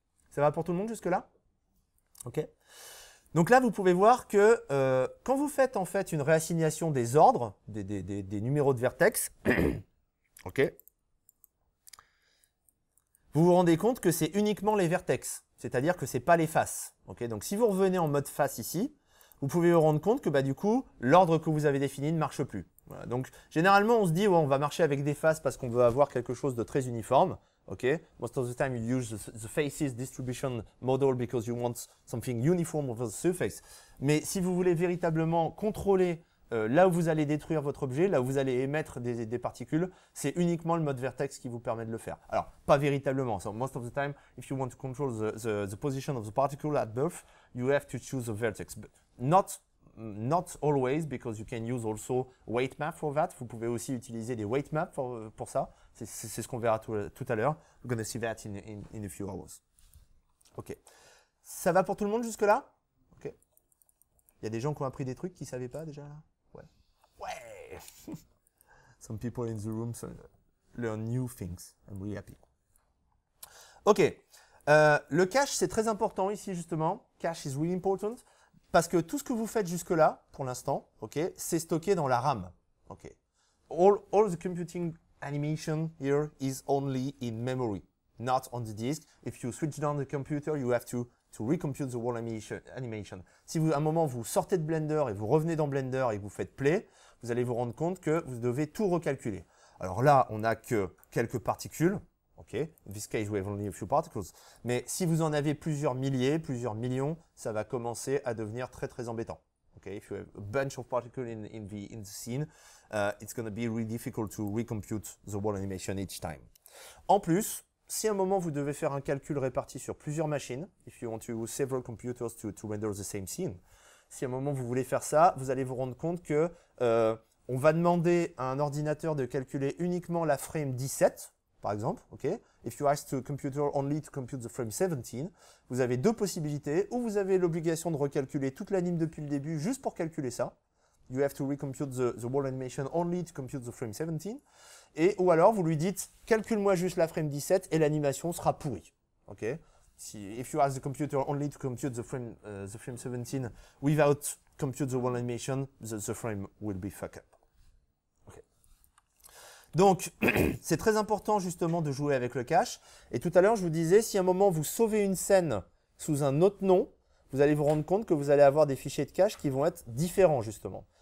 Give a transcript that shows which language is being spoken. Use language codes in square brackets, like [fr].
[fr] Ça va pour tout le monde jusque-là? Ok. Donc là, vous pouvez voir que quand vous faites en fait une réassignation des ordres, des numéros de vertex, ok, vous vous rendez compte que c'est uniquement les vertex, c'est-à-dire que c'est pas les faces. Ok. Donc si vous revenez en mode face ici, vous pouvez vous rendre compte que bah, du coup, l'ordre que vous avez défini ne marche plus. Voilà. Donc généralement, on se dit ouais, on va marcher avec des faces parce qu'on veut avoir quelque chose de très uniforme. [en] Okay, most of the time you use the faces distribution model because you want something uniform over the surface. [fr] Mais si vous voulez véritablement contrôler là où vous allez détruire votre objet, là où vous allez émettre des particules, c'est uniquement le mode vertex qui vous permet de le faire. Alors, pas véritablement. [en] So most of the time, if you want to control the position of the particle at birth, you have to choose a vertex. But not always, because you can use also weight map for that. [fr] Vous pouvez aussi utiliser des weight maps pour ça. C'est ce qu'on verra tout à l'heure. [en] We're going to see that in a few hours. Ok. [fr] Ça va pour tout le monde jusque-là? Ok. Il y a des gens qui ont appris des trucs qu'ils ne savaient pas déjà? Ouais. Ouais. [en] Some people in the room learn new things. I'm really happy. Ok. [fr] Le cache, c'est très important ici justement. [en] Cache is really important. [fr] Parce que tout ce que vous faites jusque-là, pour l'instant, okay, c'est stocké dans la RAM. Okay. [en] All the computing animation here is only in memory, not on the disk. If you switch down the computer, you have to recompute the whole animation. [fr] Si à un moment vous sortez de Blender et vous revenez dans Blender et que vous faites play, vous allez vous rendre compte que vous devez tout recalculer. Alors là, on n'a que quelques particules. Okay. [en] In this case, we have only a few particles. [fr] Mais si vous en avez plusieurs milliers, plusieurs millions, ça va commencer à devenir très très embêtant. [en] Okay, if you have a bunch of particles in the scene, it's going to be really difficult to recompute the wall animation each time. [fr] En plus, si à un moment vous devez faire un calcul réparti sur plusieurs machines, [en] if you want to use several computers to render the same scene, [fr] si à un moment vous voulez faire ça, vous allez vous rendre compte que on va demander à un ordinateur de calculer uniquement la frame 17, par exemple, ok. [en] If you ask the computer only to compute the frame 17, [fr] vous avez deux possibilités, ou vous avez l'obligation de recalculer toute l'anime depuis le début juste pour calculer ça. [en] You have to recompute the wall animation only to compute the frame 17. [fr] Et, ou alors, vous lui dites, calcule-moi juste la frame 17 et l'animation sera pourrie. Ok. [en] If you ask the computer only to compute the frame 17 without compute the wall animation, the frame will be fucked up. Okay. [fr] Donc, c'est très important justement de jouer avec le cache. Et tout à l'heure, je vous disais, si à un moment vous sauvez une scène sous un autre nom, vous allez vous rendre compte que vous allez avoir des fichiers de cache qui vont être différents justement.